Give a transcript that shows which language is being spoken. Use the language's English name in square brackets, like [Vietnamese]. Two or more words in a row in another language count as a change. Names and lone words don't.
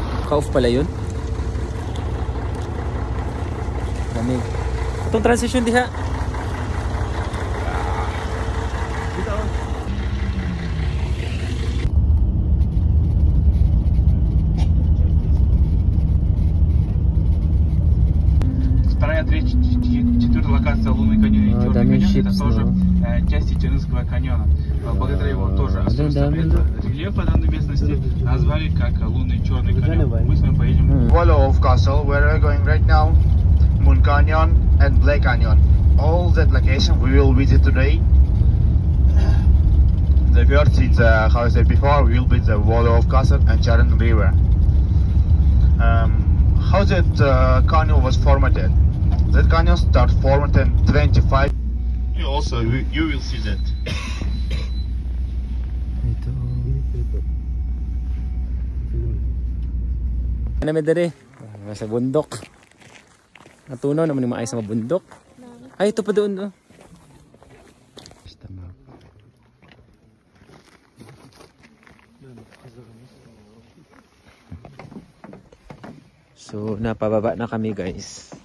[Filipino] Naka-off pala yun. Lamig. Itong transition diha. [Russian] Вторая, третья, четвертая локация Лунный каньон и Черный каньон, это тоже части Чернынского каньона. Благодаря его тоже особенностям рельефа данной местности назвали как Лунный и Черный каньон. Мы с вами поедем. [English] Wallow of Castle, where we're going right now, Moon Canyon and Black Canyon. All that location we will visit today. The first is, how I said before, will be the Wallow of Castle and Charan River. How that canyon was formed? That canyon started formed in 25. You will see that. [Filipino] Ano may dali? Sa bundok. Natunaw naman yung maayos sa bundok. Ay, ito pa doon. Oh. So, napababa na kami guys.